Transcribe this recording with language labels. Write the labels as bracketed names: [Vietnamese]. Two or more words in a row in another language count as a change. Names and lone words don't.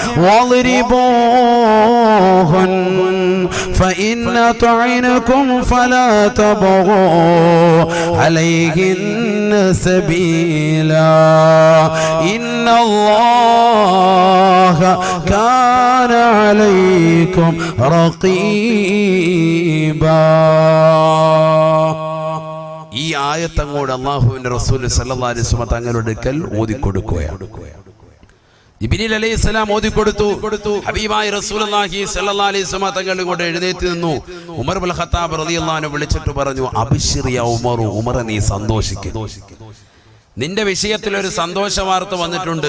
[Arabic] واضربوهن فإن أطعنكم فلا تبغوا عليهن سبيلا إن الله كان عليكم رقيبا. [Malayalam] ഈ ആയത്തങ്ങോട് അല്ലാഹുവിന്റെ റസൂൽ [Arabic] صلى الله عليه وسلم [Malayalam] തങ്ങളുടെ അടുക്കൽ ഓതിക്കൊടുക്കുകയാണ്. ജിബ്രീൽ അലൈഹിസ്സലാം ഓതിക്കൊടുത്തു. ഹബീബായ [Arabic] رسول الله صلى الله عليه وسلم [Malayalam] തങ്ങൾ ഇങ്ങോട്ട് എഴുന്നേറ്റ് നിന്നു. ഉമർ ഇബ്നുൽ ഖത്താബ് [Arabic] رضي الله عنه [Malayalam] വിളിച്ചിട്ട് പറഞ്ഞു, [Arabic] أبشر يا عمر, [Malayalam] ഉമർ നീ സന്തോഷിക്കുക, നിന്റെ വിഷയത്തിൽ ഒരു സന്തോഷ വാർത്ത വന്നിട്ടുണ്ട്.